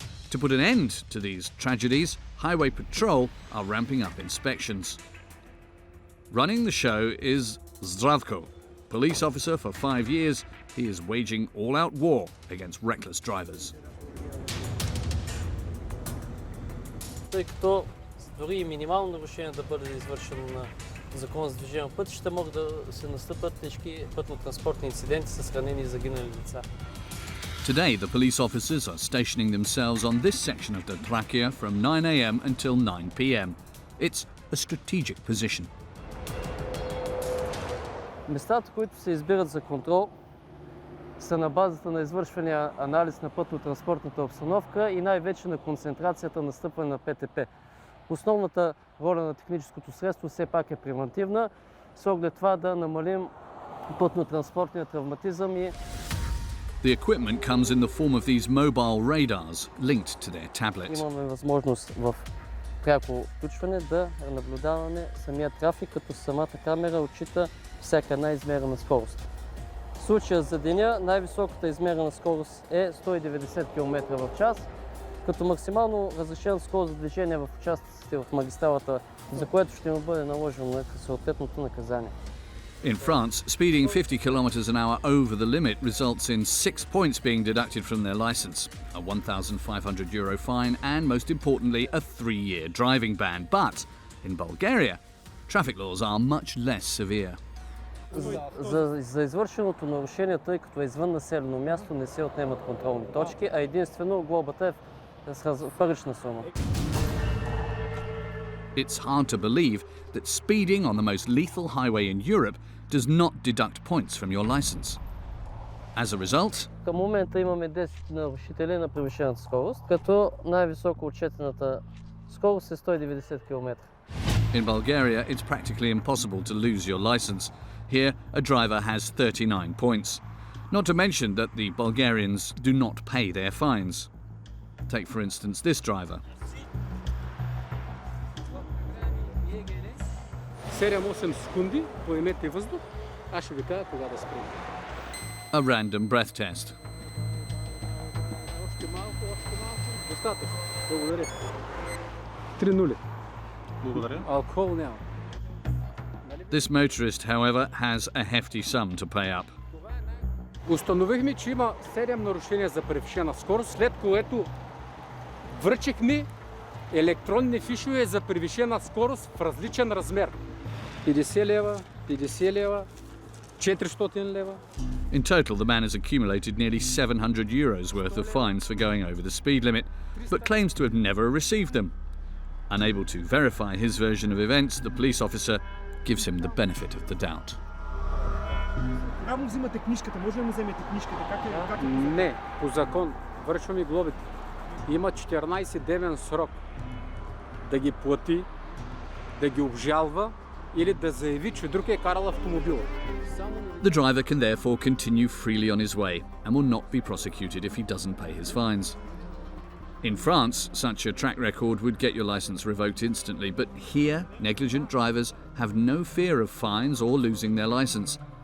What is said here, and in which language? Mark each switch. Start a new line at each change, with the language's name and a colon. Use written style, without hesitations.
English: To put an end to these tragedies, Highway Patrol are ramping up inspections. Running the show is Zdravko. Police officer for 5 years, he is waging all-out war against reckless drivers.
Bulgarian: Тъй като дори и минимално нарушение да бъде извършено на закон за движение по пътища, могат да се настъпят тежки пътно-транспортни инциденти с ранени и загинали лица.
English: Today, the police officers are stationing themselves on this section of the Trakia from 9 a.m. until 9 p.m. It's a strategic position.
Bulgarian: Местата, които се избират за контрол, са на базата на извършвания анализ на пътно-транспортната обстановка и най-вече на концентрацията на стъпване на ПТП. Основната роля на техническото средство все пак е превантивна, с оглед това да намалим пътно-транспортния травматизъм и
English: The equipment comes in the form of these mobile radars linked to their tablets.
Bulgarian: Имаме възможност в пряко включване да наблюдаваме самия трафик, като самата камера отчита всяка една измерена скорост. В случая за деня най-високата измерена скорост е 190 км в час, като максимално разрешена скорост за движение в участъците в магистралата, за което ще му бъде наложено съответното наказание.
English: In France, speeding 50 kilometers an hour over the limit results in 6 points being deducted from their license, a €1,500 fine, and most importantly, a 3-year driving ban. But in Bulgaria, traffic laws are much less severe.
Bulgarian: За извършеното нарушение, тъй като е извън населено място, не се отнемат контролни точки, а единствено глобата е с парична сума.
English: It's hard to believe that speeding on the most lethal highway in Europe does not deduct points from your license. As a result,
Bulgarian: към момента имаме 10 нарушители на превишената скорост, като най-високо отчетената скорост е 190 км.
English: In Bulgaria, it's practically impossible to lose your license. Here, a driver has 39 points. Not to mention that the Bulgarians do not pay their fines. Take, for instance, this driver.
Bulgarian: 7-8 секунди, поемете въздух, аз ще ви кажа кога да спрем.
English: A random breath test.
Bulgarian: Още малко, достатъчно. Благодаря. 3-0. Благодаря. Алкохол няма.
English: This motorist, however, has a hefty sum to pay up.
Bulgarian: Установихме, че има 7 нарушения за превишена скорост, след което връчихме електронни фишове за превишена скорост в различен размер. 50 лева, 50 лева, 400 лева.
English: In total, the man has accumulated nearly €700 worth of fines for going over the speed limit, but claims to have never received them. Unable to verify his version of events, the police officer gives him the benefit of the doubt.
Bulgarian: Право взимате книжката, може ли да му вземете книжката? Как е? Не, по закон вършваме глобите. Има 14-дневен срок да ги плати, да ги обжалва или да заяви, че друг е карал автомобила.
English: The driver can therefore continue freely on his way and will not be prosecuted if he doesn't pay his fines. In France, such a track record would get your licence revoked instantly, but here, negligent drivers have no fear of fines or losing their licence.